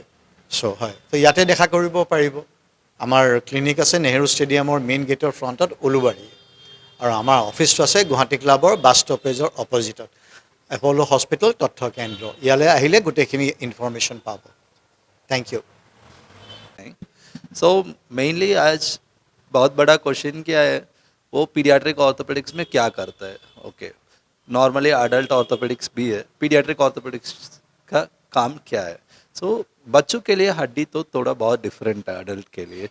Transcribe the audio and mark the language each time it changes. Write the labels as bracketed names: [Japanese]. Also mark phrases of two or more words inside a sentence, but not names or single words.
[Assamese] চ' হয়, ত' ইয়াতে দেখা কৰিব পাৰিব। আমাৰ ক্লিনিক আছে নেহেৰু ষ্টেডিয়ামৰ মেইন গেটৰ ফ্ৰণ্টত উলুবাৰী, আৰু আমাৰ অফিচটো আছে গুৱাহাটী ক্লাবৰ বাছ ষ্টপেজৰ অপ'জিটত এপ'ল' হস্পিটেল তথ্য কেন্দ্ৰ। ইয়ালৈ আহিলে গোটেইখিনি ইনফৰ্মেশ্যন পাব। [English] Thank you. so mainly [Hindi] आज बहुत बड़ा क्वेश्चन क्या है, वो [English] pediatric orthopedics [Hindi] में क्या करता है। [English] okay, normally adult orthopedics [Hindi] भी है, [English] pediatric orthopedics [Hindi] का काम क्या है। सो बच्चों के लिए हड्डी तो थोड़ा बहुत डिफरेंट है अडल्ट के लिए।